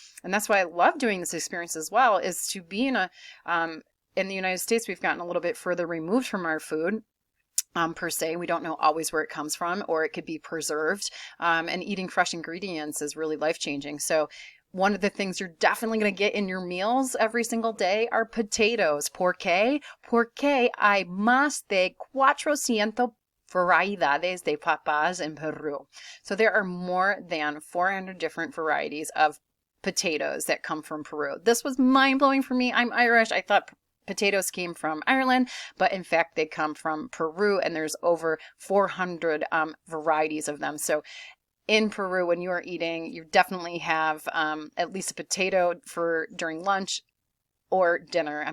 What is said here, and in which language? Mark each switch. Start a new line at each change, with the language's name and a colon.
English: And that's why I love doing this experience as well, is to be in the United States, we've gotten a little bit further removed from our food. Per se, we don't know always where it comes from, or it could be preserved. And eating fresh ingredients is really life-changing. So one of the things you're definitely going to get in your meals every single day are potatoes.
Spanish: ¿Por qué? Porque hay más de 400 variedades de papas
English: in Peru. So there are more than 400 different varieties of potatoes that come from Peru. This was mind-blowing for me. I'm Irish. I thought potatoes came from Ireland, but in fact they come from Peru, and there's over 400 varieties of them. So in Peru, when you are eating, you definitely have at least a potato during lunch or dinner.